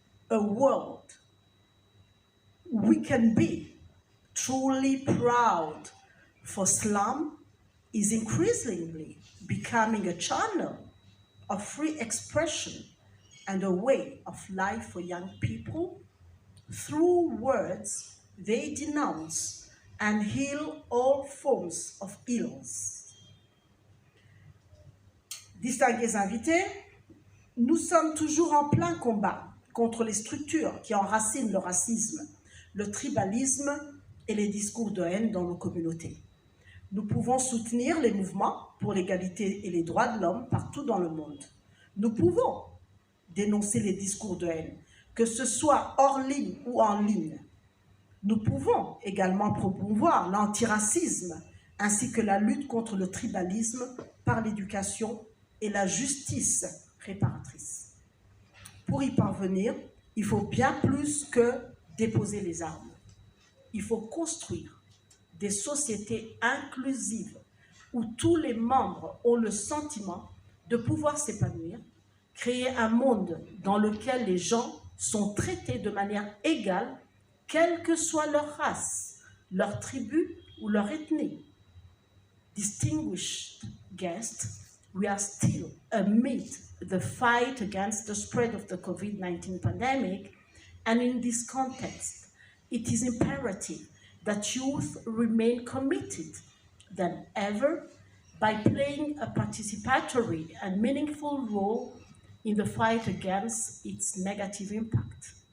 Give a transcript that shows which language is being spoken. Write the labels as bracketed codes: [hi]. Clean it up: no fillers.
[en] A world we can be truly proud, for Islam is increasingly becoming a channel of free expression and a way of life for young people. Through words, they denounce and heal all forms of ills. [fr] Distingués invités, nous sommes toujours en plein combat contre les structures qui enracinent le racisme, le tribalisme et les discours de haine dans nos communautés. Nous pouvons soutenir les mouvements pour l'égalité et les droits de l'homme partout dans le monde. Nous pouvons dénoncer les discours de haine, que ce soit hors ligne ou en ligne. Nous pouvons également promouvoir l'antiracisme ainsi que la lutte contre le tribalisme par l'éducation et la justice réparatrice. Pour y parvenir, il faut bien plus que déposer les armes. Il faut construire des sociétés inclusives où tous les membres ont le sentiment de pouvoir s'épanouir, créer un monde dans lequel les gens sont traités de manière égale, quelle que soit leur race, leur tribu ou leur ethnie. [en] Distinguished guests, we are still amid the fight against the spread of the COVID-19 pandemic, and in this context, it is imperative that youth remain committed than ever by playing a participatory and meaningful role in the fight against its negative impact.